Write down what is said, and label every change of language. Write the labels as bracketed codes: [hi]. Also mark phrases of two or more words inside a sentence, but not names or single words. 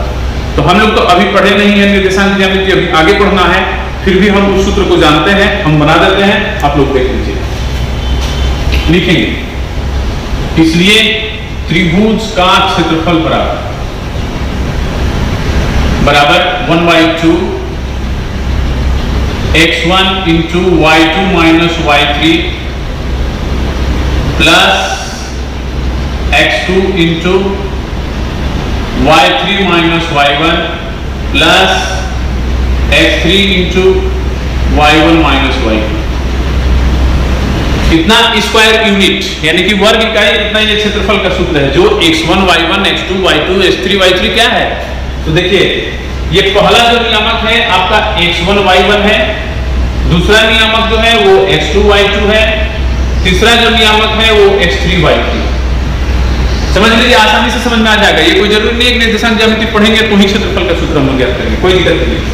[hi] तो हम लोग तो अभी पढ़े नहीं है निर्देशांक ज्यामिति, अभी आगे पढ़ना है, फिर भी हम उस सूत्र को जानते हैं, हम बना देते हैं, आप लोग देख लीजिए, लिखेंगे। इसलिए त्रिभुज का क्षेत्रफल बराबर 1/2 x1 [en] into y2 minus y3 plus x2 into y3 minus y1 plus x3 into y1 minus y2। [hi] कितना [en] square unit [hi] यानी कि वर्ग इकाई इतना ये क्षेत्रफल का सूत्र है, जो x1 y1 x2 y2 x3 y3 क्या है। तो देखिए ये पहला जो नियामक है आपका x1 y1 है, दूसरा नियामक जो है वो x2 y2 है, तीसरा जो नियामक है वो x3 y3। समझ लीजिए, आसानी से समझ में आ जाएगा। ये कोई जरूरी नहीं है कि निर्देशांक ज्यामिति पढ़ेंगे तो ही क्षेत्रफल का सूत्र हम लोग ज्ञात करेंगे, कोई दिक्कत नहीं।